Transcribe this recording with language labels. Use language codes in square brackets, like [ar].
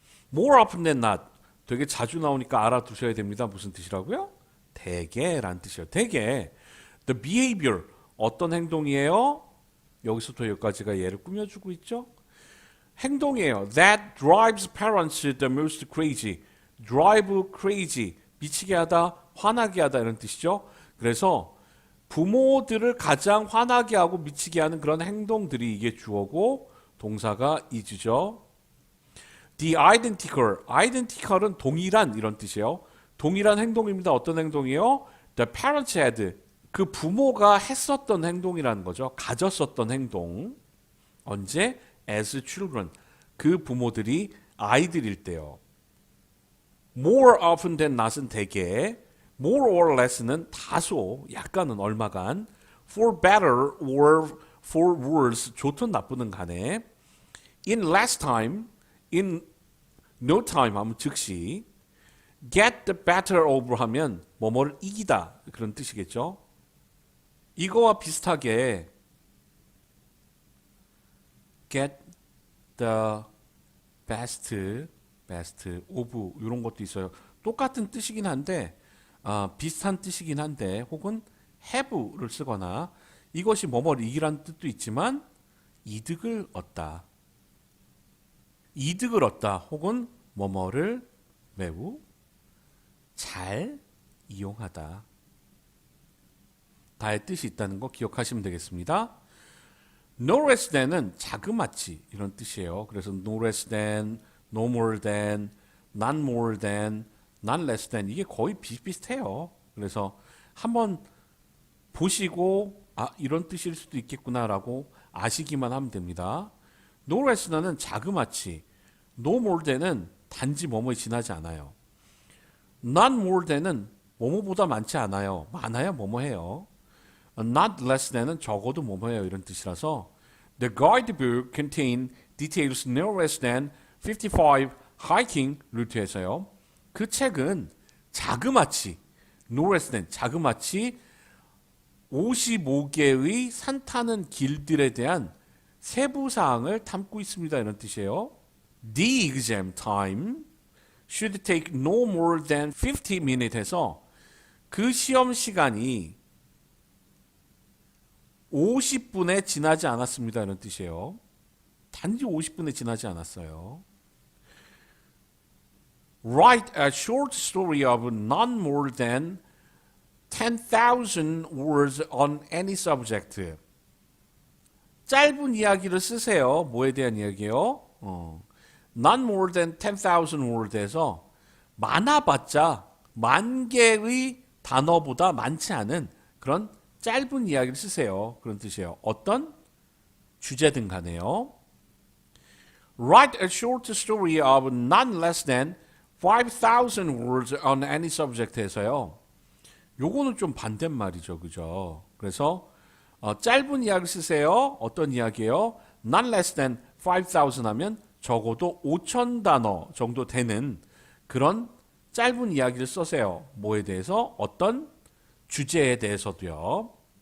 [en] More often than not. [ko] 되게 자주 나오니까 알아두셔야 됩니다. 무슨 뜻이라고요? 대개라는 뜻이에요. 대개. [en] The behavior. [ko] 어떤 행동이에요? 여기서부터 여기까지가 얘를 꾸며주고 있죠. 행동이에요. [en] That drives parents the most crazy. drive crazy. [ko] 미치게 하다, 화나게 하다 이런 뜻이죠. 그래서 부모들을 가장 화나게 하고 미치게 하는 그런 행동들이 이게 주어고 동사가 is죠. [en] The identical. [ko] identical은 동일한 이런 뜻이에요. 동일한 행동입니다. 어떤 행동이에요? [en] The parents had. [ko] 그 부모가 했었던 행동이라는 거죠. 가졌었던 행동. 언제? [en] As children. [ko] 그 부모들이 아이들일 때요. [en] More often than not [ko] 은 대개, [en] more or less [ko] 는 다소, 약간은 얼마간, [en] for better or for worse, [ko] 좋든 나쁘든 간에, [en] in less time, in no time [ko] 하면 즉시, [en] get the better of [ko] 하면 뭐뭐를 이기다 그런 뜻이겠죠. 이거와 비슷하게 [en] get the best of [ko] 이런 것도 있어요. 똑같은 뜻이긴 한데 비슷한 뜻이긴 한데 혹은 have를 쓰거나 이것이 뭐뭐를 이기라는 뜻도 있지만 이득을 얻다. 이득을 얻다 혹은 뭐뭐를 매우 잘 이용하다. 다의 뜻이 있다는 거 기억하시면 되겠습니다. [en] No less than [ko] 은 자그마치 이런 뜻이에요. [en] 그래서 no less than, no more than, not more than, not less than [ko] 이게 거의 비슷비슷해요. 그래서 한번 보시고 이런 뜻일 수도 있겠구나라고 아시기만 하면 됩니다. [en] No less than은 자그마치, no more than은 [ko] 단지 뭐뭐에 지나지 않아요. [en] Not more than [ko] 은 뭐뭐보다 많지 않아요. 많아야 뭐뭐해요. [en] Not less than은 [ko] 적어도 뭐뭐해요 이런 뜻이라서 [en] The guidebook contain details no less than 55 hiking [ko] 루트에서요. 그 책은 자그마치 [en] no less than [ko] 자그마치 55개의 산 타는 길들에 대한 세부 사항을 담고 있습니다 이런 뜻이에요. [en] The exam time should take no more than 50 minutes에서 [ko] 그 시험 시간이 50분에 지나지 않았습니다. 이런 뜻이에요. 단지 50분에 지나지 않았어요. [en] Write a short story of not more than 10,000 words on any subject. [ko] 짧은 이야기를 쓰세요. 뭐에 대한 이야기요? [en] Not more than 10,000 words [ko] 에서 많아봤자 10,000개의 단어보다 많지 않은 그런 짧은 이야기를 쓰세요. 그런 뜻이에요. 어떤 주제든 간에요. [en] Write a short story of not less than 5,000 words on any subject에서요. [ko] 요거는 좀 반대말이죠. 그죠? 그래서 짧은 이야기를 쓰세요. 어떤 이야기예요? [en] Not less than 5,000 [ko] 하면 적어도 5,000단어 정도 되는 그런 짧은 이야기를 써세요. 뭐에 대해서? 어떤 주제에 대해서도요.